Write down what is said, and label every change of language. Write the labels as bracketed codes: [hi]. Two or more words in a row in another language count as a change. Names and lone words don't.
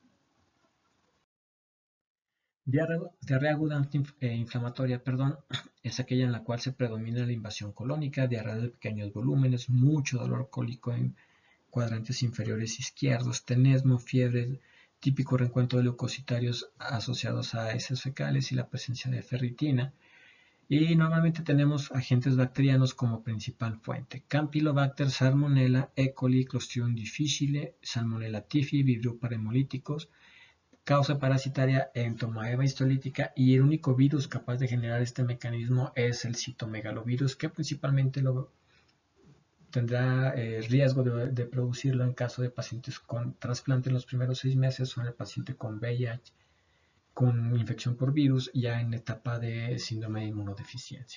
[es] Diarrea aguda inflamatoria, perdón, es aquella en la cual se predomina la invasión colónica, diarrea de pequeños volúmenes, mucho dolor cólico en cuadrantes inferiores izquierdos, tenesmo, fiebre, típico reencuentro de leucocitarios asociados a heces fecales y la presencia de ferritina. Y normalmente tenemos agentes bacterianos como principal fuente. Campylobacter, Salmonella, E. coli, Clostridium difficile, Salmonella typhi, Vibrio parahemolíticos, causa parasitaria entomoeba histolítica y el único virus capaz de generar este mecanismo es el citomegalovirus, que principalmente tendrá riesgo de producirlo en caso de pacientes con trasplante en los primeros 6 meses o en el paciente con VIH, con infección por virus, ya en etapa de síndrome de inmunodeficiencia.